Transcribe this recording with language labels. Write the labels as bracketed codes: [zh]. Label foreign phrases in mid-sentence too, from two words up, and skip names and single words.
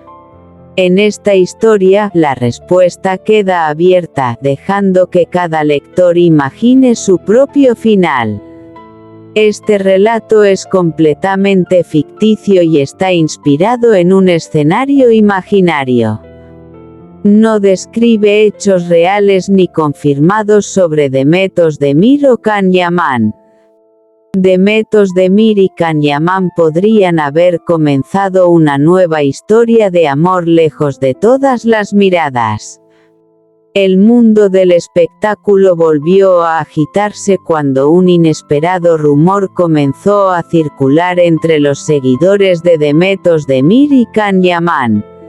[es] En esta historia, la respuesta queda abierta, dejando que cada lector imagine su propio final. Este relato es completamente ficticio y está inspirado en un escenario imaginario. No describe hechos reales ni confirmados sobre Demet Özdemir o Can Yaman. Demet Özdemir y Can Yaman podrían haber comenzado una nueva historia de amor lejos de todas las miradas. El mundo del espectáculo volvió a agitarse cuando un inesperado rumor comenzó a circular entre los seguidores de Demet Özdemir y Can Yaman.